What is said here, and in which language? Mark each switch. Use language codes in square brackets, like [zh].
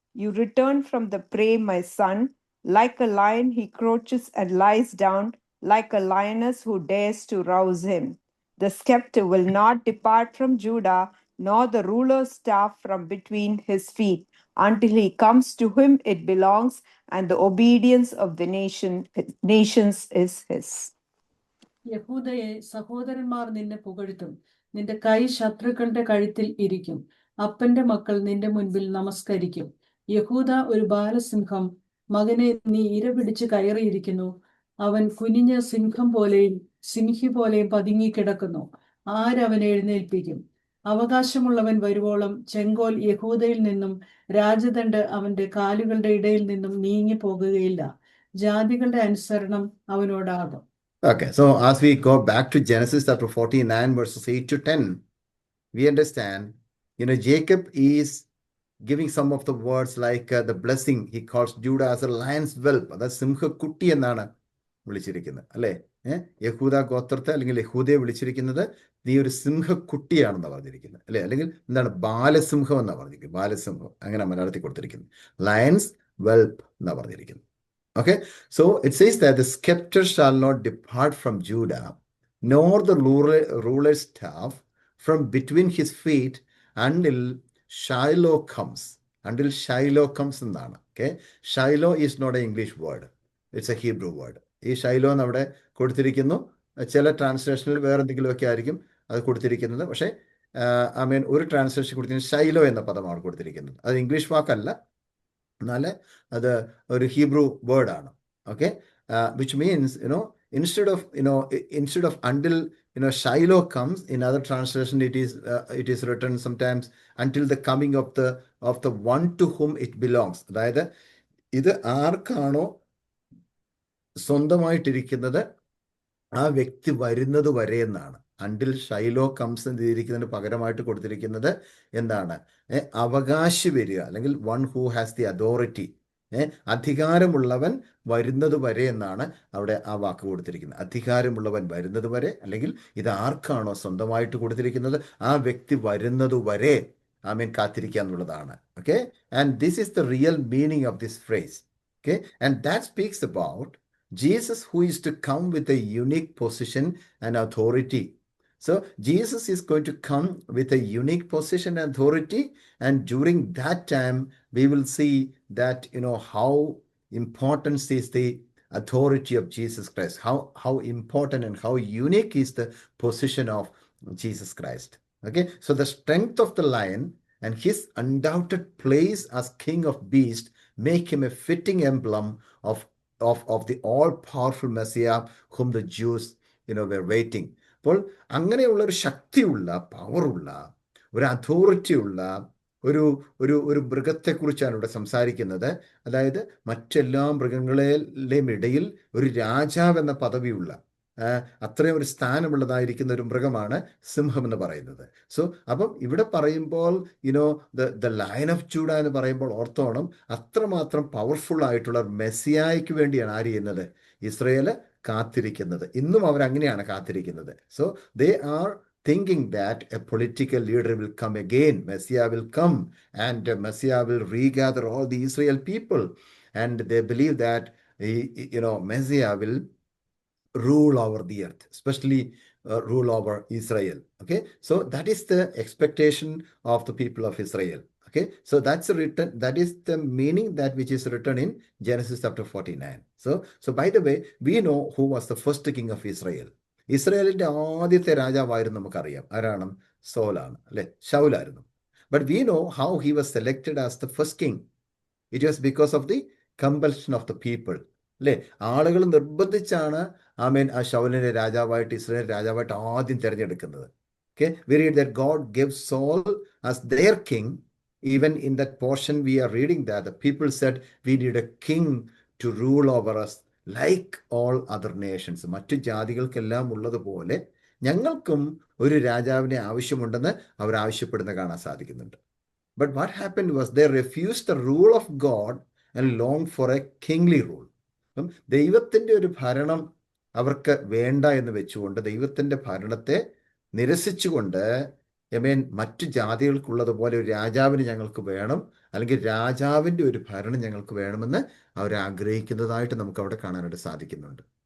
[en] You return from the prey, my son. Like a lion, he crouches and lies down, like a lioness who dares to rouse him. The scepter will not depart from Judah, nor the ruler's staff from between his feet, until he comes to whom it belongs, and the obedience of the nations is his. [ml] യഹൂദയെ, സഹോദരന്മാർ നിന്നെ പുകഴ്ത്തും. നിന്റെ കൈ ശത്രുക്കളുടെ കഴുത്തിൽ ഇരിക്കും. അപ്പന്റെ മക്കൾ നിന്റെ മുൻപിൽ നമസ്കരിക്കും. യഹൂദ ഒരു ബാലസിംഹം, മകനെ നീ ഇര പിടിച്ച് കയറിയിരിക്കുന്നു. അവൻ കുനിഞ്ഞ സിംഹം പോലെയും സിംഹി പോലെയും പതുങ്ങിക്കിടക്കുന്നു. ആരവനെ എഴുന്നേൽപ്പിക്കും? അവകാശമുള്ളവൻ വരുവോളം ചെങ്കോൽ യഹൂദയിൽ നിന്നും രാജദണ്ഡ് അവന്റെ കാലുകളുടെ ഇടയിൽ നിന്നും നീങ്ങി പോകുകയില്ല. ജാതികളുടെ അനുസരണം അവനോടാകും. [en] Okay, so as we go back to Genesis chapter 49, verses 8 to 10, we understand, Jacob is giving some of the words like the blessing. He calls Judah as a lion's whelp. [ml] അതായത് സിംഹക്കുട്ടി എന്നാണ് വിളിച്ചിരിക്കുന്നത്, അല്ലേ? യഹൂദ ഗോത്രത്തെ അല്ലെങ്കിൽ യഹൂദയെ വിളിച്ചിരിക്കുന്നത് നീ ഒരു സിംഹക്കുട്ടിയാണെന്നാണ് പറഞ്ഞിരിക്കുന്നത്, അല്ലേ? അല്ലെങ്കിൽ എന്താണ്, ബാലസിംഹം എന്നാണ് പറഞ്ഞിരിക്കുന്നത്. ബാലസിംഹം അങ്ങനെ മലയാളത്തിൽ കൊടുത്തിരിക്കുന്നത്. [en] lion's whelp [ml] എന്നാണ് പറഞ്ഞിരിക്കുന്നത്. [en] Okay, so it says that the scepter shall not depart from Judah, nor the ruler's staff from between his feet until Shiloh comes. Until Shiloh comes [ml] എന്നാണ്. [en] Okay, Shiloh is not an English word. It's a Hebrew word. [ml] ഈ ഷൈലോ എന്ന് അവിടെ കൊടുത്തിരിക്കുന്നു. ചില ട്രാൻസ്ലേഷനിൽ വേറെ എന്തെങ്കിലുമൊക്കെ ആയിരിക്കും അത് കൊടുത്തിരിക്കുന്നത്. പക്ഷേ ഒരു ട്രാൻസ്ലേഷൻ കൊടുത്തിരിക്കുന്നത് ഷൈലോ എന്ന പദമാണ് കൊടുത്തിരിക്കുന്നത്. അത് ഇംഗ്ലീഷ് വാക്കല്ല, എന്നാൽ അത് ഒരു ഹീബ്രു വേർഡാണ്. [en] Okay, which means instead of until Shiloh comes, in other translation it is written sometimes until the coming of the one to whom it belongs. [ml] അതായത് ഇത് ആർക്കാണോ സ്വന്തമായിട്ടിരിക്കുന്നത് ആ വ്യക്തി വരുന്നത് വരെ എന്നാണ്. [en] until Shiloh comes [ml] എഴുതിയിരിക്കുന്നതിന് പകരമായിട്ട് കൊടുത്തിരിക്കുന്നത് എന്താണ്, അവകാശി വരിക, അല്ലെങ്കിൽ [en] one who has the authority, [ml] അധികാരമുള്ളവൻ വരുന്നത് വരെ എന്നാണ് അവിടെ ആ വാക്ക് കൊടുത്തിരിക്കുന്നത്. അധികാരമുള്ളവൻ വരുന്നത് വരെ, അല്ലെങ്കിൽ ഇത് ആർക്കാണോ സ്വന്തമായിട്ട് കൊടുത്തിരിക്കുന്നത് ആ വ്യക്തി വരുന്നത് വരെ കാത്തിരിക്കുക എന്നുള്ളതാണ്. [en] Okay, and this is the real meaning of this phrase. Okay, and that speaks about Jesus, who is to come with a unique position and authority. So Jesus is going to come with a unique position and authority, and during that time we will see that how important is the authority of Jesus Christ, how important and how unique is the position of Jesus Christ. Okay, so the strength of the lion and his undoubted place as king of beasts make him a fitting emblem of the all-powerful Messiah whom the Jews were waiting. [ml] അപ്പോൾ അങ്ങനെയുള്ള ഒരു ശക്തിയുള്ള, പവറുള്ള, ഒരു അതോറിറ്റിയുള്ള ഒരു മൃഗത്തെക്കുറിച്ചാണ് ഇവിടെ സംസാരിക്കുന്നത്. അതായത് മറ്റെല്ലാ മൃഗങ്ങളെയും ഇടയിൽ ഒരു രാജാവ് എന്ന പദവിയുള്ള, അത്രയും ഒരു സ്ഥാനമുള്ളതായിരിക്കുന്ന ഒരു മൃഗമാണ് സിംഹം എന്ന് പറയുന്നത്. സോ അപ്പം ഇവിടെ പറയുമ്പോൾ [en] the lion of Judah [ml] എന്ന് പറയുമ്പോൾ ഓർത്തോണം, അത്രമാത്രം പവർഫുൾ ആയിട്ടുള്ള മെസ്സിയായ്ക്ക് വേണ്ടിയാണ് ആര് ചെയ്യുന്നത്, ഇസ്രയേൽ കാത്തിരിക്കുന്നത്. ഇന്നും അവരങ്ങനെയാണ് കാത്തിരിക്കുന്നത്. [en] So they are thinking that a political leader will come again, Messiah will come, and Messiah will regather all the Israel people, and they believe that Messiah will rule over the earth, especially rule over Israel. Okay, so that is the expectation of the people of Israel. Okay, so that is the meaning that which is written in Genesis chapter 49. So by the way, we know who was the first king of Israel. [ml] ഇസ്രയേലിന്റെ ആദ്യത്തെ രാജാവായിരുന്നു നമുക്കറിയാം. ആരാണ്? സോലാണ്, അല്ലെ? ശൗലായിരുന്നു. [en] But we know how he was selected as the first king. It was because of the compulsion of the people, [ml] അല്ലെ? ആളുകൾ നിർബന്ധിച്ചാണ് ആ ശൗലിനെ രാജാവായിട്ട്, ഇസ്രയേൽ രാജാവായിട്ട് ആദ്യം തിരഞ്ഞെടുക്കുന്നത്. [en] Okay, we read that God gave Saul as their king. Even in that portion we are reading that the people said we need a king to rule over us like all other nations. [ml] മറ്റു ജാതികൾക്കെല്ലാം ഉള്ളതുപോലെ ഞങ്ങൾക്കും ഒരു രാജാവിനെ ആവശ്യമുണ്ടെന്ന് അവർ ആവശ്യപ്പെടുന്ന കാണാൻ സാധിക്കുന്നുണ്ട്. [en] But what happened was they refused the rule of God and longed for a kingly rule. [ml] ദൈവത്തിൻ്റെ ഒരു ഭരണം അവർക്ക് വേണ്ട എന്ന് വെച്ചുകൊണ്ട്, ദൈവത്തിൻ്റെ ഭരണത്തെ നിരസിച്ചുകൊണ്ട്, മറ്റു ജാതികൾക്കുള്ളതുപോലെ ഒരു രാജാവിന് ഞങ്ങൾക്ക് വേണം, അല്ലെങ്കിൽ രാജാവിൻ്റെ ഒരു ഭരണം ഞങ്ങൾക്ക് വേണമെന്ന് അവർ ആഗ്രഹിക്കുന്നതായിട്ട് നമുക്ക് അവിടെ കാണാനായിട്ട് സാധിക്കുന്നുണ്ട്.